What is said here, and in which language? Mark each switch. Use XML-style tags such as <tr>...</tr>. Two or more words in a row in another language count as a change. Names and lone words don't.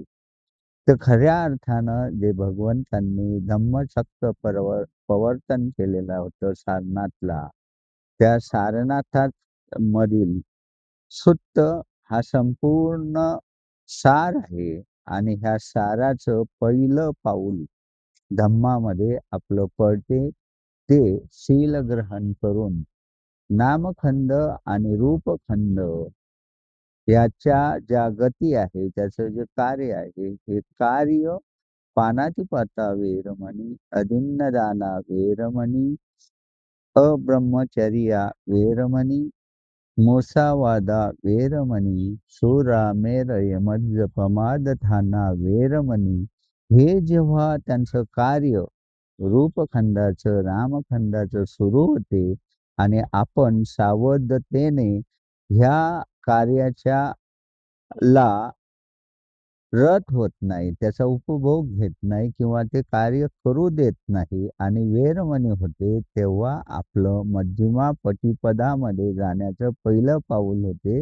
<mr>तर खऱ्या अर्थानं जे भगवंतांनी धम्मचक्र प्रवर्तन केलेलं होतं सारनाथला, त्या सारनाथात मधील सुत्त हा संपूर्ण सार आहे आणि ह्या साराचं पहिलं पाऊल धम्मामध्ये आपलं पडते. ते शील ग्रहण करून नामखंड आणि रूपखंड याच्या ज्या गती आहे, त्याचं जे कार्य आहे, हे कार्य</mr> <pi>पानातिपाता वेरमणी, अदिन्नदाना वेरमणी, अब्रह्मचर्या वेरमणी, मुसावादा वेरमणी, सुरामेरयमज्जपमादठाना वेरमणी.</pi> <mr>हे जेव्हा त्यांचं कार्य रूपखंडाचं, रामखंडाचं सुरू होते आणि आपण सावधतेने ह्या कार्याच्या ला रत होत नाही, त्याचा उपभोग घेत नाही किंवा ते कार्य करू देत नाही आणि वेरमणी होते, तेव्हा आपलं मध्यमा पटिपदामध्ये जाण्याचं पहिलं पाऊल होते.</mr>